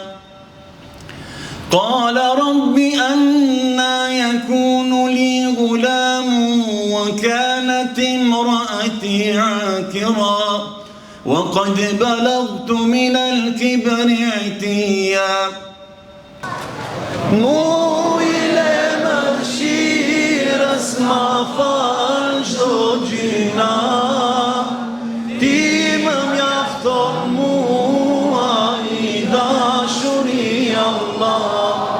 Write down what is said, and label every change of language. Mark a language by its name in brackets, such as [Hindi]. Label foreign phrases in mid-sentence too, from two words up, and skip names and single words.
[Arabic] قال رب أنى يكون لي غلام وكانت امرأتي عاقرا وقد بلغت من الكبر عتيا [Albanian] Mu ile mëshirës ma falë çdo gjina, ti më mjafton mua i dashuri Allah.